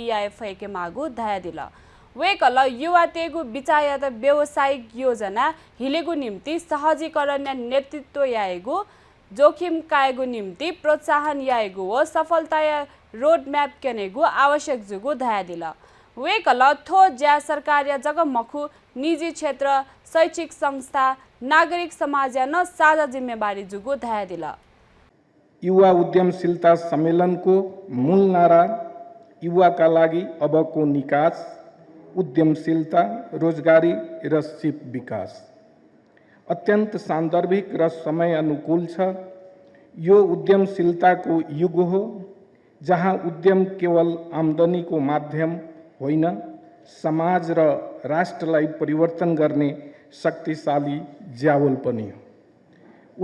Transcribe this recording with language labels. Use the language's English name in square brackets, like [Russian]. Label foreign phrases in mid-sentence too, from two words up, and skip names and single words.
[Newari] या फैके मागु दया दिल वेकल युवा तेगु बिचाया त व्यावसायिक योजना हिलेगु निम्ति सहजीकरण या नेतृत्व याएगु जोखिम कायगु निम्ति प्रोत्साहन याएगु हो सफलता या रोड म्याप केनेगु आवश्यक जुगु दया दिल वेकल थो ज्या सरकार या जगमखु निजी क्षेत्र शैक्षिक संस्था नागरिक समाज या न साझा जिम्मेवारी जुगु दया दिल [Nepali] युवा उद्यमशीलता सम्मेलनको मूल नारा युवाका लागि अबको निकास उद्यमशीलता रोजगारी र सिप विकास अत्यन्त सान्दर्भिक र समय अनुकूल छ। यो उद्यमशीलताको युग हो जहाँ उद्यम केवल आम्दानीको माध्यम होइन, समाज र राष्ट्रलाई परिवर्तन गर्ने शक्तिशाली ज्यावल पनि हो।